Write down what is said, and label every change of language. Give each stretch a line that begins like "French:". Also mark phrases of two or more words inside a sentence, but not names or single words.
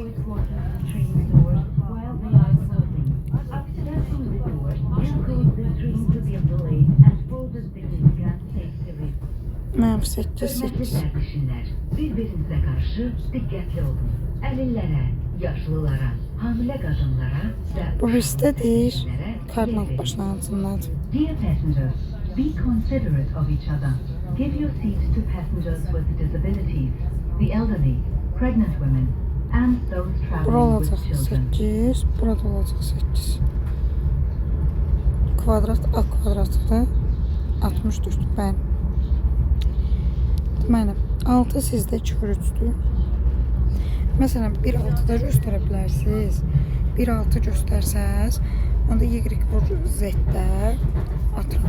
Azerbaijani: Mənfi 8, 8. Bir-birinizə qarşı diqqətli olun. Əlillərə, yaşlılara, hamilə qadınlara və Bu birisi də deyir, kardinal başlanğıcındadır.
English: Dear passengers, be considerate of each other. Give your seats to passengers with disabilities, the elderly, pregnant women, and those
Azerbaijani: Bura
English: traveling
Azerbaijani: olacaq
English: with children.
Azerbaijani: 8, burada olacaq 8. Kvadrat A kvadratıdır. 64, bəli. Deməli, 6 sizdə 2 3-dür. Məsələn, 1-6-da göstərə bilərsiniz. 1-6 göstərsəz, onda Y vur Z-də atıram.